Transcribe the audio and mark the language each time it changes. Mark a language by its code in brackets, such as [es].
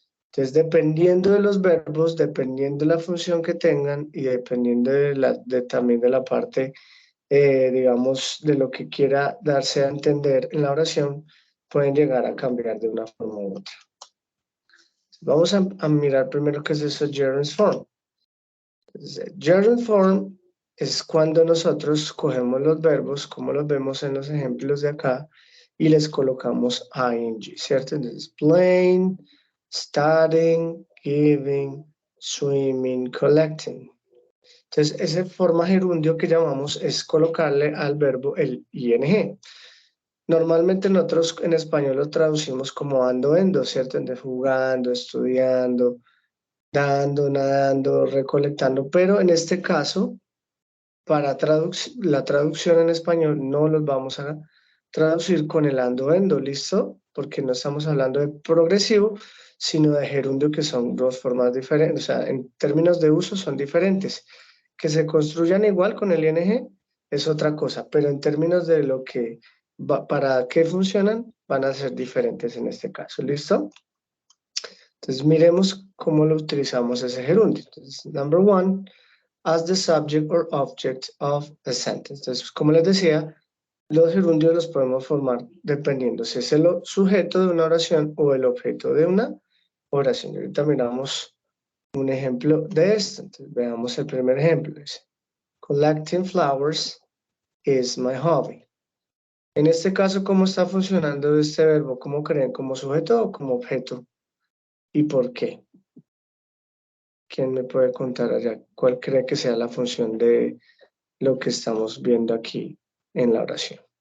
[es] Entonces, dependiendo de los verbos, dependiendo de la función que tengan y dependiendo también de la parte, digamos, de lo que quiera darse a entender en la oración, pueden llegar a cambiar de una forma u otra. Vamos a mirar primero qué es eso gerund form. Entonces, gerund form es cuando nosotros cogemos los verbos, como los vemos en los ejemplos de acá, y les colocamos ing, ¿cierto? Entonces, playing, studying, giving, swimming, collecting. Entonces, esa forma gerundio que llamamos es colocarle al verbo el ing. Normalmente nosotros en español lo traducimos como ando, endo, ¿cierto? Entonces, jugando, estudiando, dando, nadando, recolectando, pero en este caso, para la traducción en español no los vamos a traducir con el ando, endo, ¿listo? Porque no estamos hablando de progresivo, sino de gerundio, que son dos formas diferentes, o sea, en términos de uso son diferentes. Que se construyan igual con el ing es otra cosa, pero en términos de lo que, para qué funcionan, van a ser diferentes en este caso, ¿listo? Entonces, miremos cómo lo utilizamos ese gerundio. [en] Entonces, number 1, as the subject or object of a sentence. [es] Entonces, como les decía, los gerundios los podemos formar dependiendo si es el sujeto de una oración o el objeto de una oración. Y ahorita miramos un ejemplo de esto. Entonces, veamos el primer ejemplo. [en] Dice, collecting flowers is my hobby. [es] En este caso, ¿cómo está funcionando este verbo? ¿Cómo creen? ¿Como sujeto o como objeto? ¿Y por qué? ¿Quién me puede contar allá cuál cree que sea la función de lo que estamos viendo aquí en la oración?